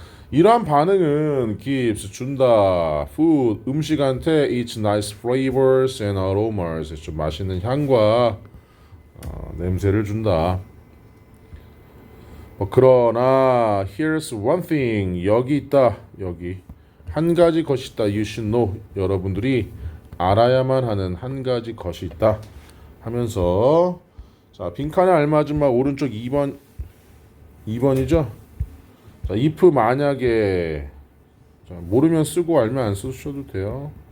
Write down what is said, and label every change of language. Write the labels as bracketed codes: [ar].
[ko] 이러한 반응은 [en] gives [ko] 준다. [en] food [ko] 음식한테 [en] its nice flavors and aromas. [ko] 좀 맛있는 향과 냄새를 준다. 그러나 [en] here's one thing. [ko] 여기 있다. 여기 한 가지 것이 있다. [en] You should know. [ko] 여러분들이 알아야만 하는 한 가지 것이 있다. 하면서 자, 빈칸에 알맞은 말 오른쪽 2번이죠. 자, if 만약에 자, 모르면 쓰고 알면 안 쓰셔도 돼요.